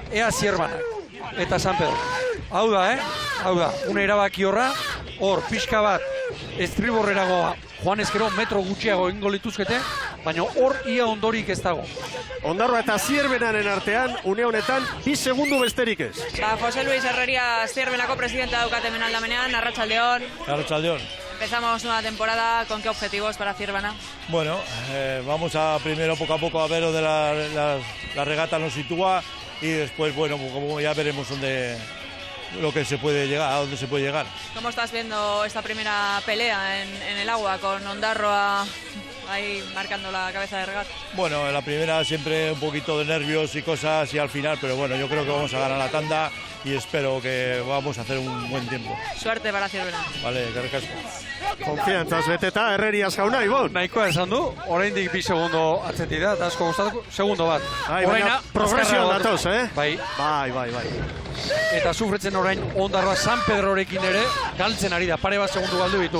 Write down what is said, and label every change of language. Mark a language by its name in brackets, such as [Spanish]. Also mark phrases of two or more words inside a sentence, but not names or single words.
[Basque] Ea Zierbenak eta San Pedro. Hau da, une erabaki horra, hor pixka bat estriborrerago joan ezkero metro gutxiago egingo lituzkete, baina hor ia ondorik ez dago. Ondarroa eta Zierbenaren artean, une honetan, 2 segundu besterik ez. José Luis Herreria, Zierbenako presidenta daukat hemen aldamenean, arratsaldeon. Arratsaldeon. [Spanish] Empezamos nueva temporada, ¿con qué objetivos para Zierbena? Bueno, vamos a primero poco a poco a ver dónde la regata nos sitúa y después, bueno, como ya veremos lo que se puede llegar, a dónde se puede llegar. ¿Cómo estás viendo esta primera pelea en el agua con Ondarroa ahí marcando la cabeza de regata? Bueno, en la primera siempre un poquito de nervios y cosas y al final, pero bueno, yo creo que vamos a ganar la tanda y espero que vamos a hacer un buen tiempo. Suerte para Zierbena. [Basque] Vale, eskerrik asko. Konfiantzaz beteta, Herreriaz jauna, Ibon. Nahikoa esan du, oraindik 2 segundo atzetik da, eta asko gustatuko, segundo bat. Baina progresioan datoz, Bai. Eta sufritzen orain Ondarroa San Pedrorekin ere, galtzen ari da, pare bat segundu galdu ditu.